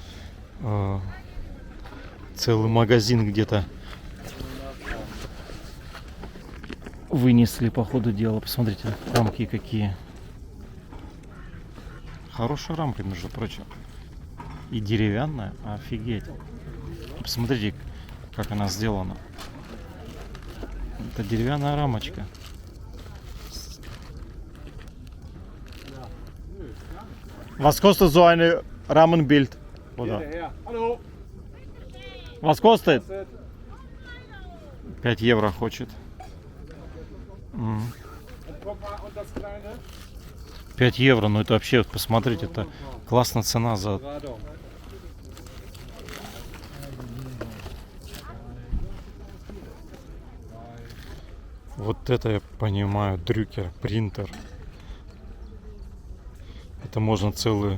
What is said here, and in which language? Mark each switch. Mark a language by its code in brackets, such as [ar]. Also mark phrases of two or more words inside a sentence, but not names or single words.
[ru] Целый магазин где-то вынесли по ходу дела. Посмотрите, рамки какие. Хорошая рамка, между прочим. И деревянная, офигеть. Посмотрите, как она сделана. Это деревянная рамочка. [de] Was kostet so eine Rahmenbild? Oder? Hallo. Was kostet? [ru] 5 евро хочет. [de] Und guck mal, und das kleine? [ru] 5 евро, ну это вообще, посмотрите, это классная цена за... Radom. Вот это я понимаю, дрюкер, принтер. Это можно целую...